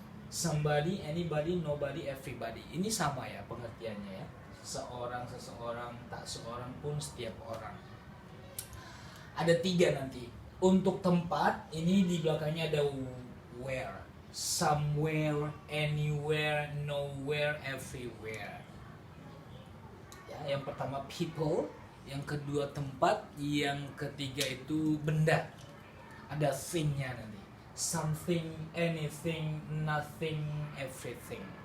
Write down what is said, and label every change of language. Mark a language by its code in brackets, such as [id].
[en] Somebody, anybody, nobody, everybody. [id] Ini sama ya pengertiannya ya. Seorang, seseorang, tak seorang pun, setiap orang. Ada 3 nanti. Untuk tempat, ini di belakangnya ada where. [en] Somewhere, anywhere, nowhere, everywhere. [id] Ya, yang pertama people, yang kedua tempat, yang ketiga itu benda. Ada thing-nya nanti. [en] Something, anything, nothing, everything.